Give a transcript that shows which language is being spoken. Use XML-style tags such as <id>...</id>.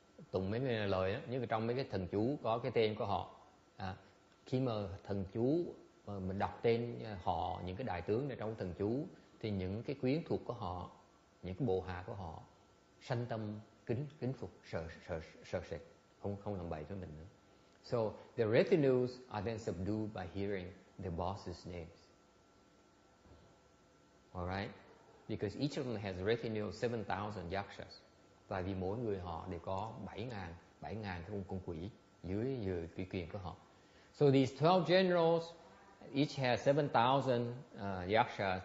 <vi>Tụng mấy cái lời đó, như trong mấy cái thần chú có cái tên của họ. Khi mà thần chú mà mình đọc tên họ, những cái đại tướng này trong thần chú, thì những cái quyến thuộc của họ, những cái bộ hạ của họ sanh tâm kính phục, sợ sệt, không làm bậy với mình nữa.</vi> <en>So the retinues are then subdued by hearing the boss's names. Alright? Because each of them has a retinue of 7,000 yakshas.</en> <vi>Và vì mỗi người họ đều có 7,000 con quỷ dưới uy quyền của họ.</vi> <en>So these 12 generals each has 7,000 yakshas.</en>